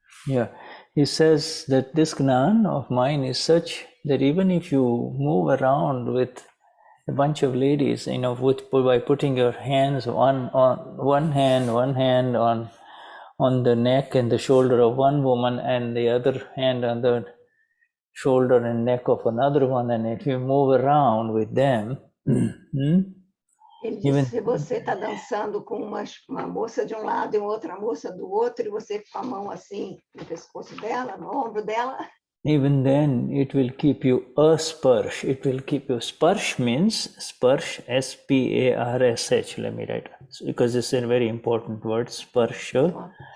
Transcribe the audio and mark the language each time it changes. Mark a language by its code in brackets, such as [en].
[en] Yeah, he says that this Gnan of mine is such that even if you move around with a bunch of ladies, you know, by putting your hands on one hand on the neck and the shoulder of one woman, and the other hand on the shoulder and neck of another one, and if you move around with them, [pt] Ele disse, se você está dançando com uma moça de um lado e outra moça do outro, e você com a mão assim no pescoço dela, no ombro dela, [en] even then it will keep you asparsh. It will keep you. Sparsh means sparsh, S-P-A-R-S-H. Let me write, because it's a very important word. Sparsha.